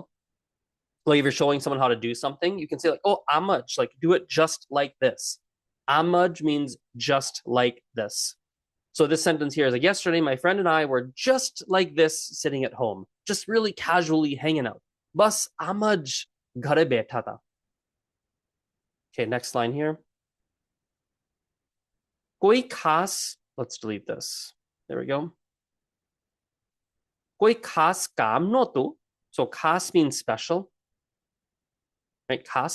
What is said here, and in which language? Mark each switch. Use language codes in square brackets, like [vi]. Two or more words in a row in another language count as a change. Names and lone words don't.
[en] Like if you're showing someone how to do something, you can say like, oh, amaj, like do it just like this. Amaj means just like this. So this sentence here is like, yesterday, my friend and I were just like this sitting at home, just really casually hanging out. [gu] બસ આમજ ઘરે બેઠા તા. [en] Okay, next line here. [gu] કોઈ ખાસ, [en] let's delete this. [gu] There we go. કોઈ ખાસ કામ નોતું. [en] So khas means special. Right? Khas.